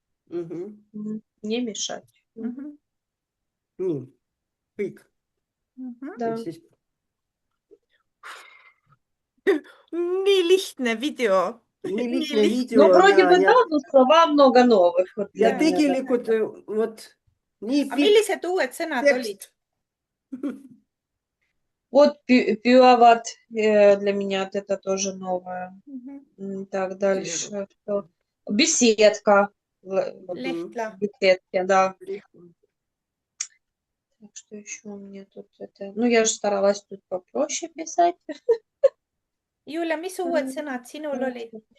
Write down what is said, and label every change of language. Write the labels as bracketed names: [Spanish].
[Russian] Не мешать. [Estonian] Nii, kõik. [Russian] Да. [Estonian] Nii lihtne video. Nii lihtne video. [Russian] Ну, вроде бы да, но слова много новых. Вот [Estonian] Ja tegelikult [Russian] вот [Estonian] nii pikk. Millised uued sõnad olid? [Russian] Вот пюават для меня это тоже новое. Так, дальше. Беседка. Лехтла. Беседки, да. Так, что еще у меня тут это? Ну, я же старалась тут попроще писать. [Estonian] Юля, mis uued sõnad sinul olid?